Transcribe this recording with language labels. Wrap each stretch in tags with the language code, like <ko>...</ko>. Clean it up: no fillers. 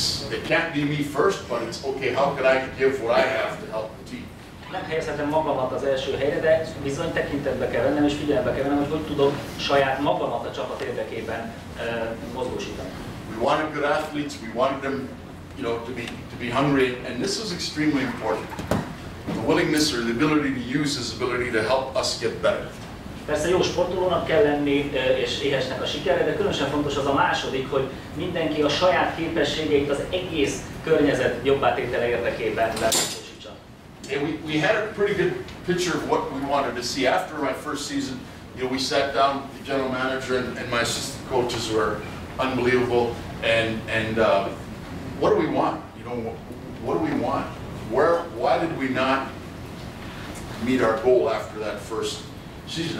<en>It can't be me first, but it's okay. How can I give what I have to help the team?</en> <hu>Nem helyezhetem magamat az első helyre, de bizony tekintetbe kell vennem és figyelembe kell vennem, hogy tudok saját magamat a csapat érdekében mozgósítani.</hu> <en>We wanted good athletes. We wanted them, to be hungry, and this was extremely important. The willingness or the ability to use his ability to help us get better.</en> <hu>Persze jó sportolónak kell lenni, és éhesnek a sikerre, de különösen fontos az a második, hogy mindenki a saját képességeit az egész környezet jobbátétele érdekében megvalósítsa.</hu> <en>And we had a pretty good picture of what we wanted to see. After my first season, we sat down, the general manager and my assistant coaches were unbelievable. And what do we want? What do we want? Why did we not meet our goal after that first season?</en>